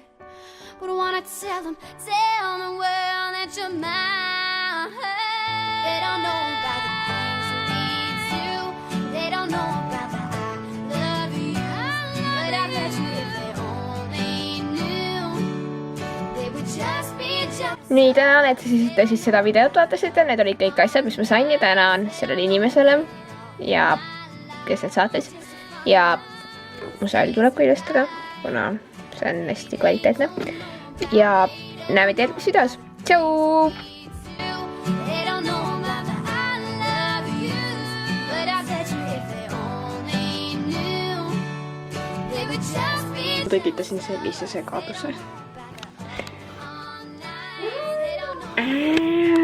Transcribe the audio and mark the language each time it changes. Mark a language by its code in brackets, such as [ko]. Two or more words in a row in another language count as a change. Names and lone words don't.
[en] But I wanna tell them, tell the world that you're mine. They don't know about the things that we do. They don't know about the I love you. But I bet you if they only knew, they would just be jealous. [et] nii, tänan, et siis seda videot vaatasite. Need olid kõik asjad, mis ma sain ja tänan sellele inimesele ja kes need saatis. Ja mu sall tuleb ka ilustada, kuna see on hästi kvaliteetne. Ja näeme järgmises videos. Tšau! [en] They don't know about the I love you. But I bet you if they only knew, they would just be [et] tekitasin sellise segaduse. [en] They don't know.